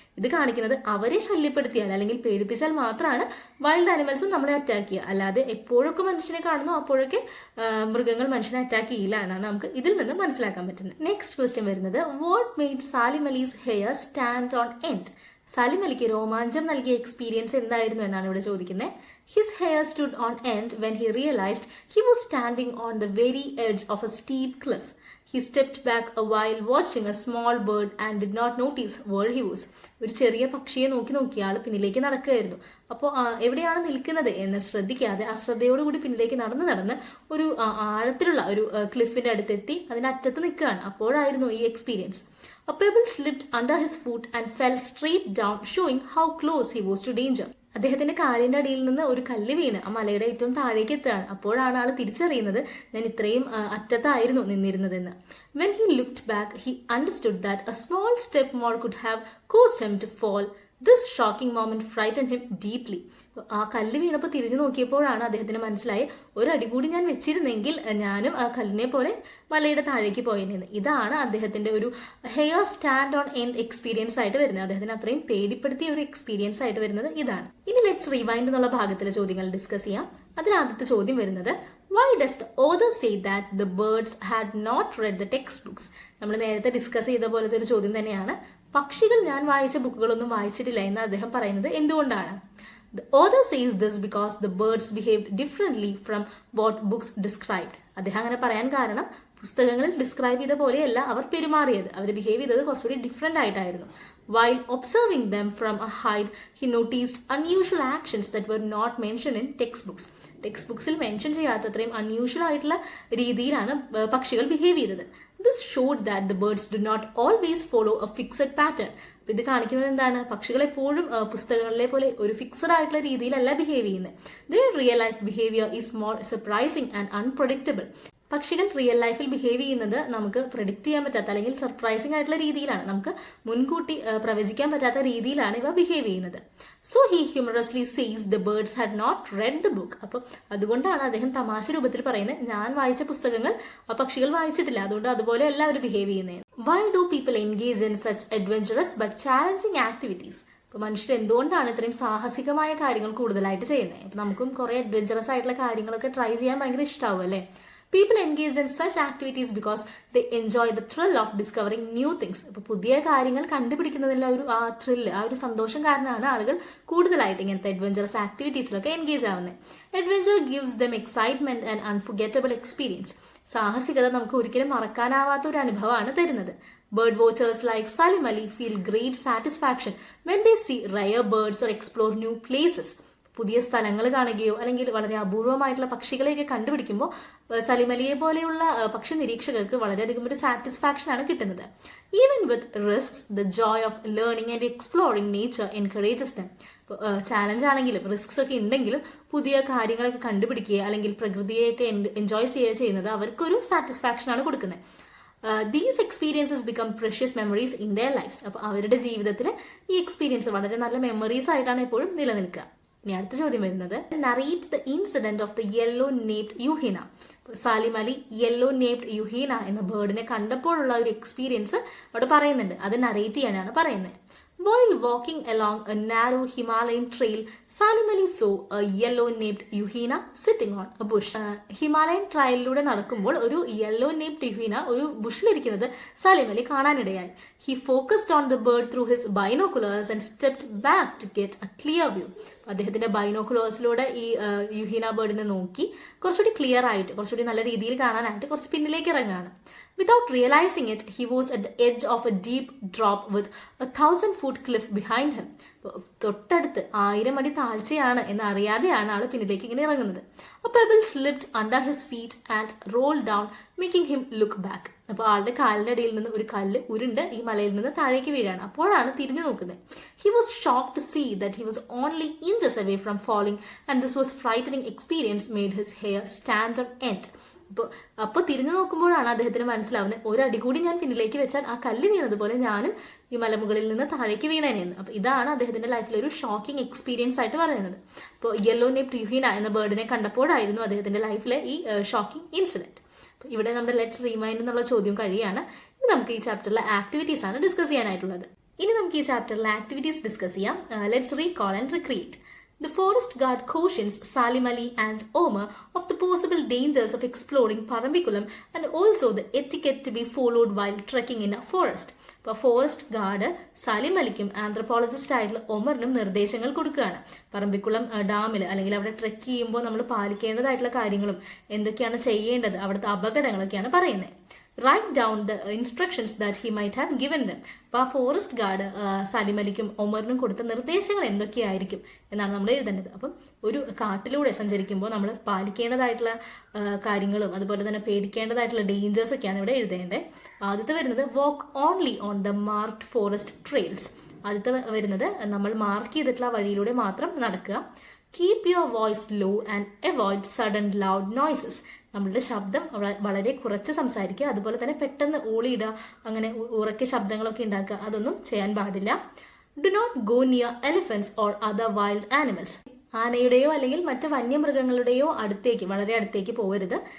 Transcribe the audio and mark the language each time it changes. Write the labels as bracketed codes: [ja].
[ml] ഇത് കാണിക്കുന്നത് അവരെ ശല്യപ്പെടുത്തിയാൽ അല്ലെങ്കിൽ പേടിപ്പിച്ചാൽ മാത്രമാണ് വൈൽഡ് ആനിമൽസും നമ്മളെ അറ്റാക്ക് ചെയ്യുക, അല്ലാതെ എപ്പോഴൊക്കെ മനുഷ്യനെ കാണുന്നു അപ്പോഴൊക്കെ മൃഗങ്ങൾ മനുഷ്യനെ അറ്റാക്ക് ചെയ്യില്ല എന്നാണ് നമുക്ക് ഇതിൽ നിന്ന് മനസ്സിലാക്കാൻ പറ്റുന്നത്. [en] Next question വരുന്നത്, what made Salim Ali's hair stand on end? [ml] Salim അലിക്ക് രോമാഞ്ചം നൽകിയ എക്സ്പീരിയൻസ് എന്തായിരുന്നു എന്നാണ് ഇവിടെ ചോദിക്കുന്നത്. [en] His hair stood on end when he realised he was standing on the very edge of a steep cliff. He stepped back a while watching a small bird and did not notice where he was. [ml] ഒരു ചെറിയ പക്ഷിയെ നോക്കി ആൾ പിന്നിലേക്ക് നടക്കുകയായിരുന്നു. അപ്പോൾ എവിടെയാണ് നിൽക്കുന്നത് എന്ന് ശ്രദ്ധിക്കാതെ അശ്രദ്ധയോടുകൂടി പിന്നിലേക്ക് നടന്ന് ഒരു ആഴത്തിലുള്ള ഒരു ക്ലിഫിന്റെ അടുത്തെത്തി അതിന്റെ അറ്റത്ത് നിൽക്കുകയാണ്. അപ്പോഴായിരുന്നു ഈ experience. [en] A pebble slipped under his foot and fell straight down, showing how close he was to danger. [ml] അദ്ദേഹത്തിന്റെ കാലിന്റെ അടിയിൽ നിന്ന് ഒരു കല്ല് വീണ് ആ മലയുടെ ഏറ്റവും താഴേക്ക് എത്തുകയാണ്. അപ്പോഴാണ് ആൾ തിരിച്ചറിയുന്നത് ഞാൻ ഇത്രയും അറ്റത്തായിരുന്നു നിന്നിരുന്നതെന്ന്. [en] When he looked back, he understood that a small step more could have caused him to fall. This shocking moment frightened him deeply. [ml] ആ കല്ല് വീണപ്പോൾ തിരിഞ്ഞു നോക്കിയപ്പോഴാണ് അദ്ദേഹത്തിന് മനസ്സിലായി, ഒരടി കൂടി ഞാൻ വെച്ചിരുന്നെങ്കിൽ ഞാനും ആ കല്ലിനെ പോലെ മലയുടെ താഴേക്ക് പോയെന്ന്. ഇതാണ് അദ്ദേഹത്തിന്റെ ഒരു hair stand on end experience ആയിട്ട് വരുന്നത്. അദ്ദേഹത്തിന് അത്രയും പേടിപ്പെടുത്തിയ ഒരു എക്സ്പീരിയൻസ് ആയിട്ട് വരുന്നത് ഇതാണ്. ഇനി ലെറ്റ്സ് റിവൈൻഡ് എന്നുള്ള ഭാഗത്തിലെ ചോദ്യങ്ങൾ ഡിസ്കസ് ചെയ്യാം. അതിലാദ്യത്തെ ചോദ്യം വരുന്നത്, [en] why does the author say that the birds had not read the textbooks? [ml] നമ്മൾ നേരത്തെ ഡിസ്കസ് ചെയ്ത പോലത്തെ ഒരു ചോദ്യം തന്നെയാണ്. പക്ഷികൾ ഞാൻ വായിച്ച ബുക്കുകളൊന്നും വായിച്ചിട്ടില്ല എന്ന് അദ്ദേഹം പറയുന്നത് എന്തുകൊണ്ടാണ്? [en] The author says this because the birds behaved differently from what books described. [ml] അദ്ദേഹം അങ്ങനെ പറയാൻ കാരണം പുസ്തകങ്ങളിൽ ഡിസ്ക്രൈബ് ചെയ്ത പോലെയല്ല അവർ പെരുമാറിയത്. അവർ ബിഹേവ് ചെയ്തത് കുറച്ചുകൂടി ഡിഫറെന്റ് ആയിട്ടായിരുന്നു. [en] While observing them from a height, he noticed unusual actions that were not mentioned in textbooks. [ml] Text mention ചെയ്യാത്തത്രയും unusual ആയിട്ടുള്ള രീതിയിലാണ് പക്ഷികൾ ബിഹേവ് ചെയ്തത്. [en] This showed that the birds do not always follow a fixed pattern. [ml] ഇത് കാണിക്കുന്നത് എന്താണ്? പക്ഷികൾ എപ്പോഴും പുസ്തകങ്ങളിലെ പോലെ ഒരു ഫിക്സഡ് ആയിട്ടുള്ള രീതിയിലല്ല ബിഹേവ് ചെയ്യുന്നത്. [en] The real life behaviour is more surprising and unpredictable. [ml] പക്ഷികൾ റിയൽ ലൈഫിൽ ബിഹേവ് ചെയ്യുന്നത് നമുക്ക് പ്രെഡിക്റ്റ് ചെയ്യാൻ പറ്റാത്ത അല്ലെങ്കിൽ സർപ്രൈസിംഗ് ആയിട്ടുള്ള രീതിയിലാണ്. നമുക്ക് മുൻകൂട്ടി പ്രവചിക്കാൻ പറ്റാത്ത രീതിയിലാണ് ഇവ ബിഹേവ് ചെയ്യുന്നത്. [en] So he humorously sees the birds had not read the book. [ml] അപ്പം അതുകൊണ്ടാണ് അദ്ദേഹം തമാശ രൂപത്തിൽ പറയുന്നത്, ഞാൻ വായിച്ച പുസ്തകങ്ങൾ പക്ഷികൾ വായിച്ചിട്ടില്ല, അതുകൊണ്ട് അതുപോലെ എല്ലാവരും ബിഹേവ് ചെയ്യുന്നത്. [en] Why do people engage in such adventurous but challenging activities? [ml] ഇപ്പൊ മനുഷ്യർ എന്തുകൊണ്ടാണ് ഇത്രയും സാഹസികമായ കാര്യങ്ങൾ കൂടുതലായിട്ട് ചെയ്യുന്നത്? അപ്പൊ നമുക്കും കുറെ അഡ്വഞ്ചറസ് ആയിട്ടുള്ള കാര്യങ്ങളൊക്കെ ട്രൈ ചെയ്യാൻ ഭയങ്കര ഇഷ്ടമാവും അല്ലേ? [en] People engage in such activities because they enjoy the thrill of discovering new things. [ml] ഇപ്പോൾ പുതിയ കാര്യങ്ങൾ കണ്ടുപിടിക്കുന്നതിലുള്ള ഒരു ത്രില്ല്, ഒരു സന്തോഷം കാരണമാണ് ആളുകൾ കൂടുതലായിട്ട് ഇങ്ങനത്തെ അഡ്വഞ്ചറസ് ആക്ടിവിറ്റീസിലൊക്കെ എൻഗേജ് ആവുന്നത്. [en] Adventure gives them excitement and unforgettable experience. [ml] സാഹസികത നമുക്ക് ഒരിക്കലും മറക്കാനാവാത്ത ഒരു അനുഭവമാണ് തരുന്നത്. [en] Bird watchers like Salim Ali feel great satisfaction when they see rare birds or explore new places. [ml] പുതിയ സ്ഥലങ്ങൾ കാണുകയോ അല്ലെങ്കിൽ വളരെ അപൂർവമായിട്ടുള്ള പക്ഷികളെയൊക്കെ കണ്ടുപിടിക്കുമ്പോൾ സലിം അലിയെ പോലെയുള്ള പക്ഷി നിരീക്ഷകർക്ക് വളരെയധികം ഒരു സാറ്റിസ്ഫാക്ഷൻ ആണ് കിട്ടുന്നത്. [en] Even with risks the joy of learning and exploring nature encourages them. [ml] Challenge ആണെങ്കിലും റിസ്ക്സ് ഒക്കെ ഉണ്ടെങ്കിലും പുതിയ കാര്യങ്ങളൊക്കെ കണ്ടുപിടിക്കുക അല്ലെങ്കിൽ പ്രകൃതിയെയൊക്കെ എൻജോയ് ചെയ്യുന്നത് അവർക്കൊരു സാറ്റിസ്ഫാക്ഷൻ ആണ് കൊടുക്കുന്നത്. [en] These experiences become precious memories in their lifes. [ml] അപ്പോൾ അവരുടെ ജീവിതത്തിൽ ഈ എക്സ്പീരിയൻസ് വളരെ നല്ല മെമ്മറീസ് ആയിട്ടാണ് എപ്പോഴും നിലനിൽക്കുക. ഇനി അടുത്ത ചോദ്യം വരുന്നത്, [en] Narrate the incident of the yellow naped yuhina. [ml] Salim Ali yellow നേപ്ഡ് യുഹീന എന്ന ബേർഡിനെ കണ്ടപ്പോഴുള്ള ഒരു എക്സ്പീരിയൻസ് അവിടെ പറയുന്നുണ്ട്. അത് നറേറ്റ് ചെയ്യാനാണ് പറയുന്നത്. [en] While walking along a narrow Himalayan trail, Salim Ali saw a yellow-naped Yuhina sitting on a bush. [ml] Himalayan ട്രയലിലൂടെ നടക്കുമ്പോൾ ഒരു യെല്ലോ നേപ്ഡ് യുഹീന ഒരു ബുഷിലിരിക്കുന്നത് സാലിം അലി കാണാനിടയായി. [en] He focused on the bird through his binoculars and stepped back to get a clear view. [ml] അദ്ദേഹത്തിന്റെ ബൈനോക്കുലേഴ്സിലൂടെ ഈ യുഹീന ബേർഡിനെ നോക്കി കുറച്ചുകൂടി clear ആയിട്ട്, കുറച്ചുകൂടി നല്ല രീതിയിൽ കാണാനായിട്ട് കുറച്ച് പിന്നിലേക്ക് ഇറങ്ങുകയാണ്. [en] Without realizing it, he was at the edge of a deep drop with 1,000-foot cliff behind him. [ml] തൊട്ടടുത്ത് 1000 അടി താഴ്ചയാണ് എന്ന് അറിയാതെയാണ് ആൾ പിന്നിലേക്ക് ഇങ്ങനെ ഇറങ്ങുന്നത്. [en] A pebble slipped under his feet and rolled down, making him look back. [ml] അപ്പോൾ ആളുടെ കാലിന്റെ അടിയിൽ നിന്ന് ഒരു കല്ല് ഉരുണ്ട് ഈ മലയിൽ നിന്ന് താഴേക്ക് വീഴാണ്. അപ്പോഴാണ് തിരിഞ്ഞു നോക്കുന്നത്. [en] He was shocked to see that he was only inches away from falling, and this was frightening experience made his hair stand on end. [ml] അപ്പോൾ തിരിഞ്ഞു നോക്കുമ്പോഴാണ് അദ്ദേഹത്തിന് മനസ്സിലാവുന്നത്, ഒരടി കൂടി ഞാൻ പിന്നിലേക്ക് വെച്ചാൽ ആ കല്ല് വീണതുപോലെ ഞാനും ഈ മലമുകളിൽ നിന്ന് താഴേക്ക് വീണേനെന്ന്. അപ്പോൾ ഇതാണ് അദ്ദേഹത്തിന്റെ ലൈഫിലെ ഒരു ഷോക്കിംഗ് എക്സ്പീരിയൻസ് ആയിട്ട് പറയുന്നത്. അപ്പോൾ യെല്ലോ നേപ്ഡ് യുഹീന എന്ന ബേർഡിനെ കണ്ടപ്പോഴായിരുന്നു അദ്ദേഹത്തിന്റെ ലൈഫിലെ ഈ ഷോക്കിംഗ് ഇൻസിഡന്റ്. ഇവിടെ നമ്മുടെ ലെറ്റ്സ് റിമൈൻഡ് എന്നുള്ള ചോദ്യം കഴിയാണ്. ഇനി നമുക്ക് ഈ ചാപ്റ്ററിലെ ആക്ടിവിറ്റീസ് ആണ് ഡിസ്കസ് ചെയ്യാനായിട്ടുള്ളത്. ഇനി നമുക്ക് ഈ ചാപ്റ്ററിലെ ആക്ടിവിറ്റീസ് ഡിസ്കസ് ചെയ്യാം. [en] Let's recall and recreate. The forest guard cautions Salim Ali and Omar of the possible dangers of exploring Parambikulam and also the etiquette to be followed while trekking in a forest. [ml] ഇപ്പോൾ forest guard Salim അലിക്കും anthropologist ആയിട്ടുള്ള ഒമറിനും നിർദ്ദേശങ്ങൾ കൊടുക്കുകയാണ്. പറമ്പിക്കുളം ഡാമിൽ അല്ലെങ്കിൽ അവിടെ trek ചെയ്യുമ്പോൾ നമ്മൾ പാലിക്കേണ്ടതായിട്ടുള്ള കാര്യങ്ങളും എന്തൊക്കെയാണ് ചെയ്യേണ്ടത്, അവിടുത്തെ അപകടങ്ങളൊക്കെയാണ് പറയുന്നത്. [en] Write down the instructions that he might have given them. [ml] അപ്പോൾ ആ ഫോറസ്റ്റ് ഗാർഡ് സാലിം അലിക്കും ഒമറിനും കൊടുത്ത നിർദ്ദേശങ്ങൾ എന്തൊക്കെയായിരിക്കും എന്നാണ് നമ്മൾ എഴുതേണ്ടത്. അപ്പം ഒരു കാട്ടിലൂടെ സഞ്ചരിക്കുമ്പോൾ നമ്മൾ പാലിക്കേണ്ടതായിട്ടുള്ള കാര്യങ്ങളും അതുപോലെ തന്നെ പേടിക്കേണ്ടതായിട്ടുള്ള ഡേഞ്ചേഴ്സ് ഒക്കെയാണ് ഇവിടെ എഴുതേണ്ടത്. ആദ്യത്തെ വരുന്നത് [en] walk only on the marked forest trails. [ml] ആദ്യത്തെ വരുന്നത് നമ്മൾ മാർക്ക് ചെയ്തിട്ടുള്ള വഴിയിലൂടെ മാത്രം നടക്കുക. [en] Keep your voice low and avoid sudden loud noises. [ml] നമ്മളുടെ ശബ്ദം വളരെ കുറച്ച് സംസാരിക്കുക, അതുപോലെ തന്നെ പെട്ടെന്ന് ഊളിയിടുക, അങ്ങനെ ഉറക്കെ ശബ്ദങ്ങളൊക്കെ ഉണ്ടാക്കുക, അതൊന്നും ചെയ്യാൻ പാടില്ല. [en] Do not go near elephants or other wild animals. [ml] ആനയുടെയോ അല്ലെങ്കിൽ മറ്റ് വന്യമൃഗങ്ങളുടെയോ അടുത്തേക്ക്, വളരെ അടുത്തേക്ക് പോകരുത്.